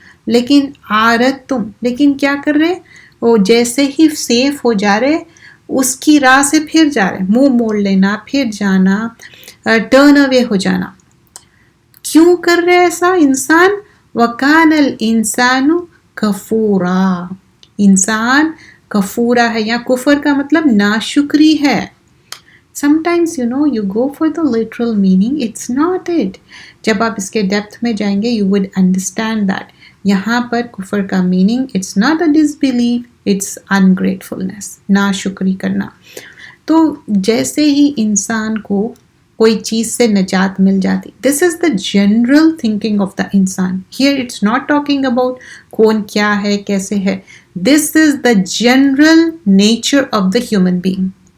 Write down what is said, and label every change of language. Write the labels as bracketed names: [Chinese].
[Urdu] لیکن عارت تم, لیکن کیا کر رہے, وہ جیسے ہی سیف ہو جا رہے اس کی راہ سے پھر جا رہے, منہ موڑ لینا, پھر جانا, [English] turn away [Urdu] ہو جانا. کیوں کر رہے ایسا انسان؟ [Arabic] وَكَانَ الْإِنسَانُ کفورا, [Urdu] انسان کفورا ہے, یا کفر کا مطلب ناشکری ہے. [English] Sometimes you go for the literal meaning, it's not it. [Urdu] جب آپ اس کے ڈیپتھ میں جائیں گے [English] you would understand that [Urdu] یہاں پر کفر کا meaning [English] it's not a disbelief, it's ingratefulness, [Urdu] ناشکری کرنا. تو جیسے ہی انسان کو کوئی چیز سے نجات مل جاتی، [English] this is the general thinking of the [Urdu] انسان. [English] here it's not talking about [Urdu] کون کیا ہے کیسے ہے، [English] This is the general nature of the human being.